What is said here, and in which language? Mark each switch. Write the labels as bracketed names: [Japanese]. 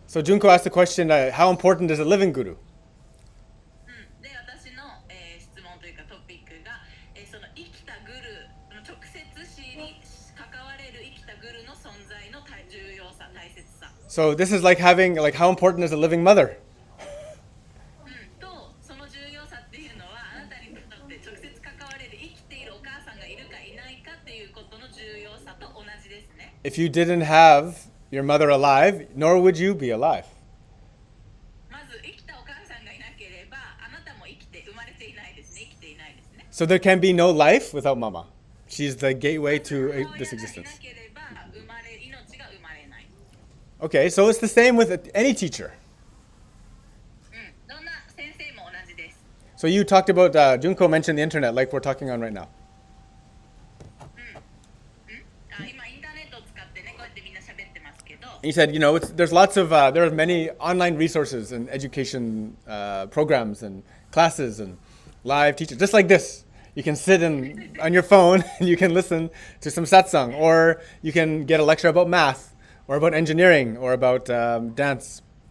[English] So Junko asked the question, how important is a living guru? [Japanese] で、私の質問というかトピックが、その生きたグルの直接に関われる生きたグルの存在の重要さ、大切さ。 [English] So this is like how important is a living mother? [Japanese] と、その重要さっていうのは、あなたにとって直接関われる生きているお母さんがいるかいないかっていうことの重要さと同じですね。 [English] If you didn't have your mother alive, nor would you be alive. [Japanese] まず生きたお母さんがいなければ、あなたも生きて生まれていないですね。生きていないですね。 [English] So there can be no life without Mama. She's the gateway to this existence. [Japanese] 母親がいなければ、命が生まれない。 [English] Okay, so it's the same with any teacher. [Japanese] どんな先生も同じです。 [English] So you talked about, Junko mentioned the internet like we're talking on right now. [Japanese] 今インターネットを使ってね、こうやってみんな喋ってますけど、 [English] You said, there are many online resources and education programs and classes and live teachers, just like this. You can sit on your phone and you can listen to some satsang, or you can get a lecture about math, or about engineering, or about dance.